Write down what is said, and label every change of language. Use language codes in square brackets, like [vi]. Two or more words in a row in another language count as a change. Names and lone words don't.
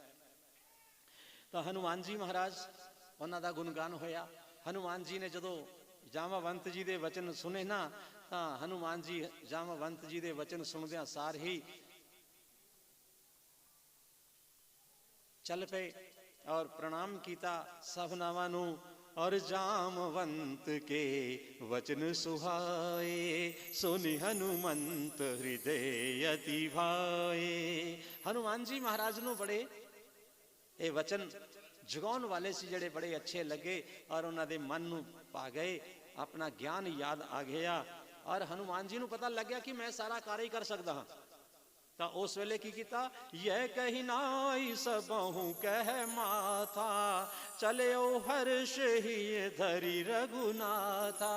[pa] ਤਾਂ ਹਨੂਮਾਨ ਜੀ ਮਹਾਰਾਜ, ਉਹਨਾਂ ਦਾ ਗੁਣਗਾਨ ਹੋਇਆ। ਹਨੂਮਾਨ ਜੀ ਨੇ ਜਦੋਂ ਜਾਮਵੰਤ ਜੀ ਦੇ ਵਚਨ ਸੁਨੇ ਨਾ, ਤਾਂ ਹਨੂਮਾਨ ਜੀ ਜਾਮਵੰਤ ਜੀ ਦੇ ਵਚਨ ਸੁਣਦਿਆਂ ਸਾਰ ਹੀ ਚੱਲ ਪਏ ਔਰ ਪ੍ਰਣਾਮ ਕੀਤਾ ਸਭਨਾਵਾਂ ਨੂੰ। [awa] और जामवंत के वचन सुहाए, सुनि हनुमंत हृदय अति भाए। [pa] हनुमान जी महाराज ਨੂੰ ਬੜੇ ਇਹ ਵਚਨ ਜਗਾਉਣ ਵਾਲੇ ਸੀ ਜਿਹੜੇ ਬੜੇ ਅੱਛੇ ਲੱਗੇ, ਔਰ ਉਹਨਾਂ ਦੇ ਮਨ ਨੂੰ ਪਾ ਗਏ, ਆਪਣਾ ਗਿਆਨ ਯਾਦ ਆ ਗਿਆ, ਔਰ ਹਨੂਮਾਨ ਜੀ ਨੂੰ ਪਤਾ ਲੱਗਿਆ ਕਿ ਮੈਂ ਸਾਰਾ ਕਾਰਜ ਕਰ ਸਕਦਾ ਹਾਂ। ਤਾਂ ਉਸ ਵੇਲੇ ਕੀ ਕੀਤਾ, [awa] यह कही नाई सभहु कहि माथा, चलियो हरष ही धरी रघुनाथा।